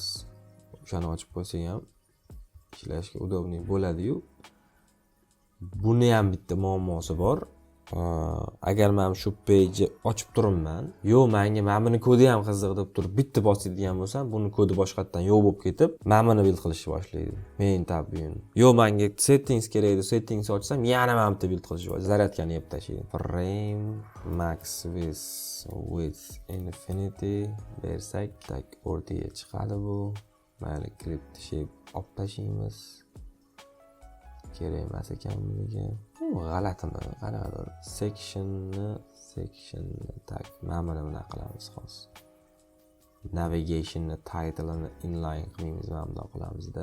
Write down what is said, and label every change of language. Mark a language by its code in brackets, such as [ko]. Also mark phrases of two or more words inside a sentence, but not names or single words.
[uz] O'shani ochib qo'ysak ham ishlashga udobniy bo'ladi-yu. Buni ham bitta muammosi bor. Agar men shu page ochib turibman, menga mana buni kodi ham qiziq deb turib bitta bosadigan bo'lsam, buni kodi boshqatdan yo'q bo'lib ketib, mana buni build qilishni boshlaydi. [en] Main tab view. [uz] Menga settings kerak edi, settings ochsam, yana mana bitta build qilishni boshlaydi. Zaryadkani yeb tashlaydi. [en] Frame max with infinity [uz] bersak, tak o'rtaga chiqadi bu. Mayli clip shape olib tashlaymiz. Kerak emas ekan bunga. G'alatimi? Qanaqadir sectionni tak mana buni qilamiz hozir. Navigationni title'ini inline qilmaymiz, mana bundoq qilamizda.